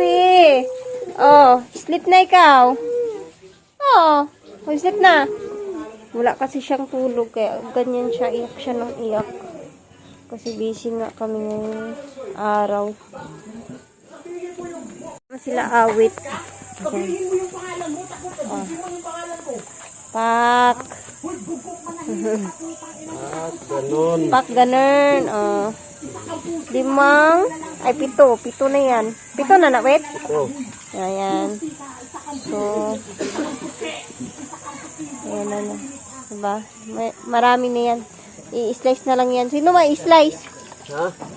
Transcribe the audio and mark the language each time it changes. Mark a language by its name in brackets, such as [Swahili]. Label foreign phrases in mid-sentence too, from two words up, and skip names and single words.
[Filipino] Oh, sleep na ikaw. Oh, sleep na. Wala kasi siyang tulog kaya ganyan siya, iyak siya ng iyak. Kasi busy nga kami ngayong araw. Sila awit. Oh. Pak. Pak ganun. Oh. 5. Ay, 7 na yan. 7 na wait. Ayan. So, ayan na. Diba? Marami na yan. I-slice na lang yan. Sino ma-i-slice? Ha?